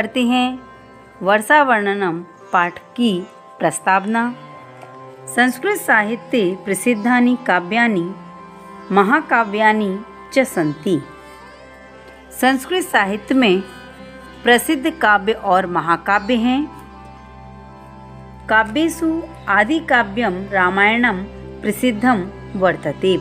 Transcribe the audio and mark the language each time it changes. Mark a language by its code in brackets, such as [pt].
[hi] करते हैं वर्षा वर्णनम पाठ की प्रस्तावना। [sa] संस्कृत साहित्ये प्रसिद्धानि काव्यानि महाकाव्यानि च सन्ति। [hi] संस्कृत साहित्य में प्रसिद्ध काव्य और महाकाव्य हैं। [sa] काव्येषु आदि काव्यम रामायणम प्रसिद्धम वर्तते।